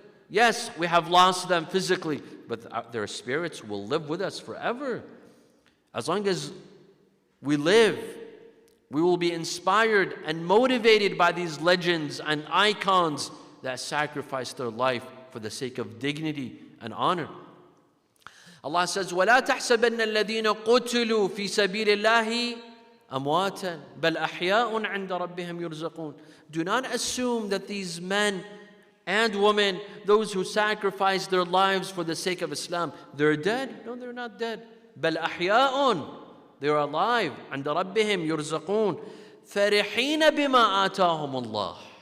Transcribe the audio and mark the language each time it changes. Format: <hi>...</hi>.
<en>Yes, we have lost them physically, but their spirits will live with us forever. As long as we live, we will be inspired and motivated by these legends and icons that sacrificed their life for the sake of dignity and honor. Allah says,</en> <ar>وَلَا تَحْسَبَنَّ الَّذِينَ قُتِلُوا فِي سَبِيلِ اللَّهِ أَمْوَاتًا بَلْ أَحْيَاءٌ عِنْدَ رَبِّهِمْ يُرْزَقُونَ.</ar> <en>Do not assume that these men and women, those who sacrificed their lives for the sake of Islam, they're dead. No, they're not dead.</en> <ar>بَلْ أَحْيَاءٌ.</ar> <en>They're alive.</en> <ar>عِنْدَ رَبِّهِمْ يُرْزَقُونَ فَرِحِينَ بِمَا آتَاهُمُ اللَّهِ.</ar>